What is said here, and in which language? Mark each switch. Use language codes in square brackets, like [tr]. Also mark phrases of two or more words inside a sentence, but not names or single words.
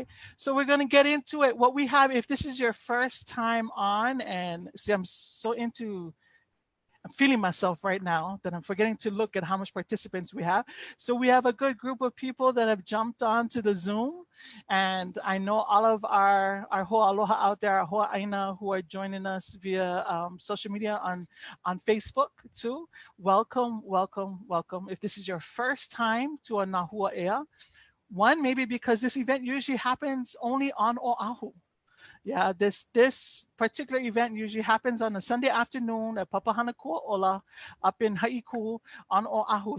[en] So we're going to get into it. What we have, if this is your first time on, and see, I'm feeling myself right now that I'm forgetting to look at how much participants we have. So we have a good group of people that have jumped onto the Zoom, and I know all of our [haw] hoa aloha [en] out there, our [haw] hoa ʻāina [en] who are joining us via social media on Facebook too. Welcome, welcome, welcome. If this is your first time to a Nā Hua Ea, one, maybe because this event usually happens only on Oahu. Yeah, this particular event usually happens on a Sunday afternoon at Papahana Kūola up in Haiku on Oahu.